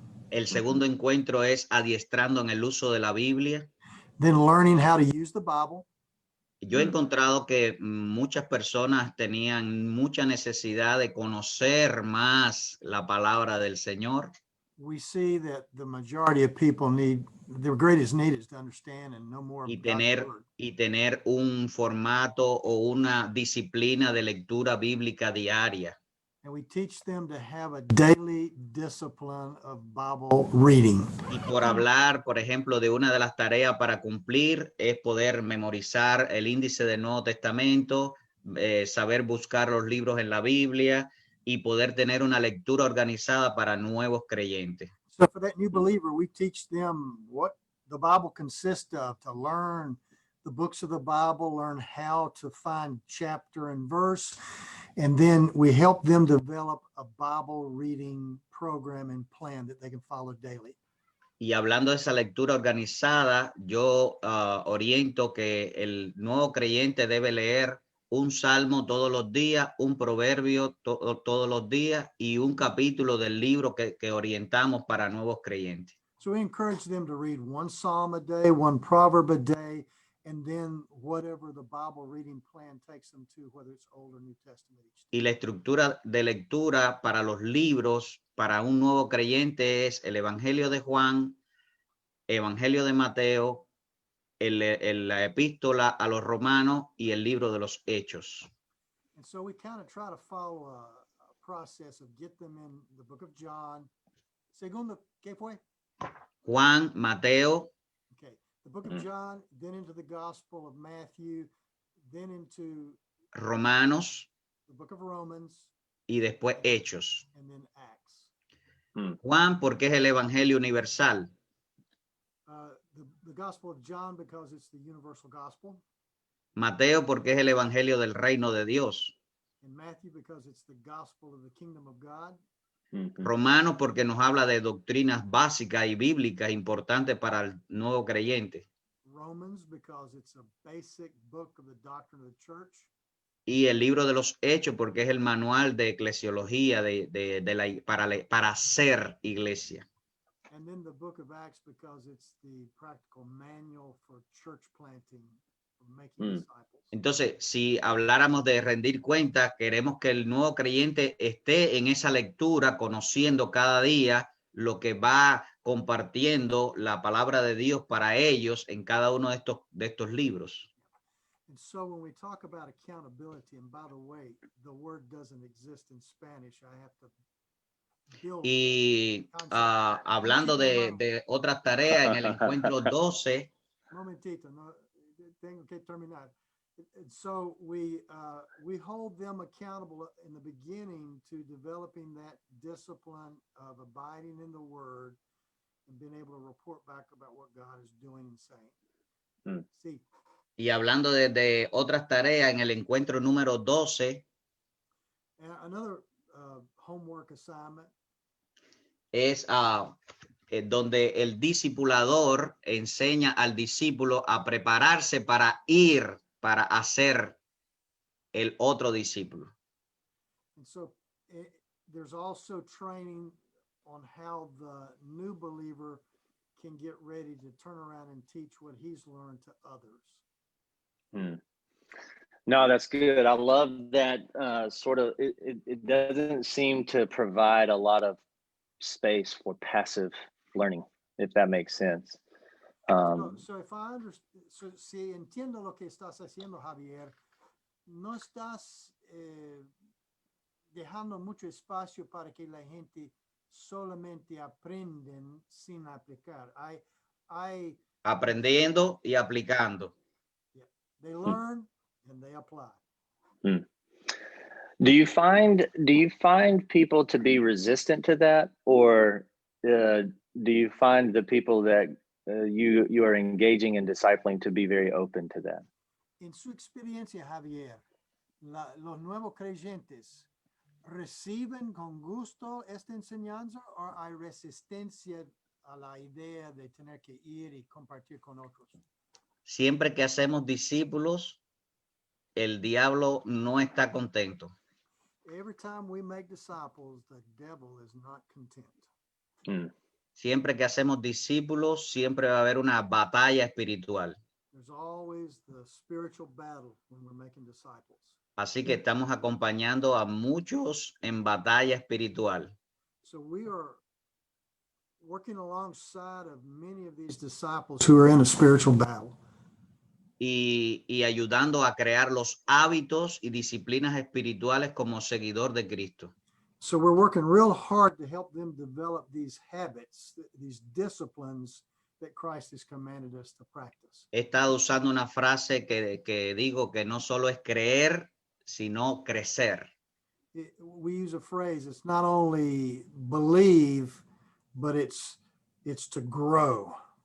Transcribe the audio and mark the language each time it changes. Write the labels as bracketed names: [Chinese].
[Spanish] El segundo encuentro es adiestrando en el uso de la Biblia. [English] Then learning how to use the Bible. [Spanish] Yo he encontrado que muchas personas tenían mucha necesidad de conocer más la palabra del Señor. [English] We see that the majority of people their greatest need is to understand and know more [Spanish] y [English] about God's [Spanish] tener, [English] word. [Spanish] y tener un formato o una disciplina de lectura bíblica diaria. [English] And we teach them to have a daily discipline of Bible reading. [Spanish] Y por hablar, por ejemplo, de una de las tareas para cumplir es poder memorizar el índice del Nuevo Testamento, saber buscar los libros en la Biblia y poder tener una lectura organizada para nuevos creyentes. [English] So for that new believer, we teach them what the Bible consists of, to learn the books of the Bible, learn how to find chapter and verse, and then we help them develop a Bible reading program and plan that they can follow daily. [Spanish] Y hablando de esa lectura organizada, yo oriento que el nuevo creyente debe leer un salmo todos los días, un proverbio todos los días y un capítulo del libro que orientamos para nuevos creyentes. [English] So we encourage them to read one psalm a day, one proverb a day, and then whatever the Bible reading plan takes them to, whether it's Old or New Testament. [Spanish] Y la estructura de lectura para los libros para un nuevo creyente es el Evangelio de Juan, Evangelio de Mateo, la epístola a los romanos y el libro de los Hechos. [English] And so we kind of try to follow a process of get them in the book of John. [Spanish] Segundo, ¿qué fue? Juan, Mateo, [English] Okay, the book of John, then into the Gospel of Matthew, then into [Spanish] Romanos [English] the book of Romans, [Spanish] y después Hechos. [English] and then Acts. [Spanish] Juan, porque es el Evangelio universal. [English] The Gospel of John, because it's the universal gospel. [Spanish] Mateo, porque es el Evangelio del reino de Dios. [English] And Matthew, because it's the gospel of the kingdom of God. [Spanish] Romanos, porque nos habla de doctrinas básicas y bíblicas importantes para el nuevo creyente. [English] Romans, because it's a basic book of the doctrine of the church. [Spanish] Y el libro de los Hechos, porque es el manual de eclesiología para ser iglesia. [English] And then the book of Acts, because it's the practical manual for church planting, for making disciples. [Spanish] Entonces, si habláramos de rendir cuentas, queremos que el nuevo creyente esté en esa lectura, conociendo cada día lo que va compartiendo la palabra de Dios para ellos en cada uno de estos libros. [English] And so when we talk about accountability, and by the way, the word doesn't exist in Spanish. I have to build [Spanish] Y hablando de otras tareas, en el encuentro 12, momentito, no, tengo que terminar. [English] And so we hold them accountable in the beginning to developing that discipline of abiding in the word and being able to report back about what God is doing and saying. [Spanish] Sí. y hablando de otras tareas, en el encuentro número 12, [English] Another homework assignment [Spanish] es donde el discipulador enseña al discípulo a prepararse para ir, para hacer el otro discípulo. [English] And so there's also training on how the new believer can get ready to turn around and teach what he's learned to others. No, that's good. I love that sort of, it doesn't seem to provide a lot of space for passive learning, if that makes sense. So if I understand, so [Spanish] si entiendo lo que estás haciendo, Javier, no estás dejando mucho espacio para que la gente solamente aprenden sin aplicar. Aprendiendo y aplicando. [English] They learn and they apply. Do you find people to be resistant to that, or do you find the people that you are engaging and discipling to be very open to that? [Spanish] En su experiencia, Javier, los nuevos creyentes reciben con gusto esta enseñanza, o hay resistencia a la idea de tener que ir y compartir con otros? Siempre que hacemos discípulos, el diablo no está contento. [English] Every time we make disciples, the devil is not content. [Spanish] Siempre que hacemos discípulos, siempre va a haber una batalla espiritual. [English] There's always the spiritual battle when we're making disciples. [Spanish] Así que estamos acompañando a muchos en batalla espiritual. [English] So we are working alongside of many of these disciples who are in a spiritual battle. [Spanish] Y ayudando a crear los hábitos y disciplinas espirituales como seguidor de Cristo. [English] So we're working real hard to help them develop these habits, these disciplines that Christ has commanded us to practice. [Spanish] He estado usando una frase que digo que no solo es creer, sino crecer. [English] We use a phrase, it's not only believe, but it's to grow.